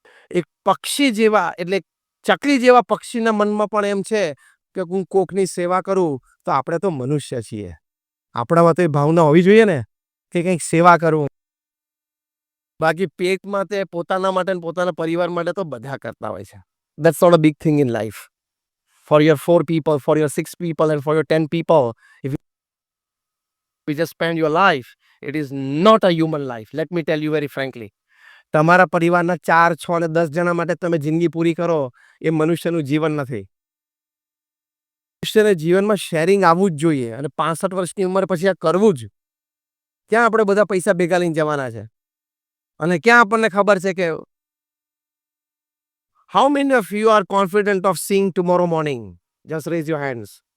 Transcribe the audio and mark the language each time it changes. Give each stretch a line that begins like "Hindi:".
Gujarati: એક પક્ષી જેવા, એટલે ચકલી જેવા પક્ષીના મનમાં પણ એમ છે કે હું કોકની સેવા કરું, તો આપણે તો મનુષ્ય છીએ, આપણામાં તો એ ભાવના હોવી જોઈએ ને કે કંઈક સેવા કરું. બાકી પેટમાં તે પોતાના માટે, પોતાના પરિવાર માટે તો બધા કરતા હોય છે.
English: That's not a big thing in life. For your 4 people, for your 6 people, and for your 10 people, if you just spend your life, it is not a human life. Let me tell you very frankly.
Gujarati: તમારા પરિવારના 4, 6 અને 10 જણા માટે તમે જિંદગી પૂરી કરો, એ મનુષ્યનું જીવન નથી. મનુષ્યને જીવનમાં શેરિંગ આવવું જ જોઈએ, અને 65 વર્ષની ઉંમર પછી આ કરવું જ. ક્યાં આપણે બધા પૈસા ભેગા લઈને જવાના છે? અને ક્યાં આપણને ખબર છે કે
English: How many of you are confident of seeing tomorrow morning? Just raise your hands.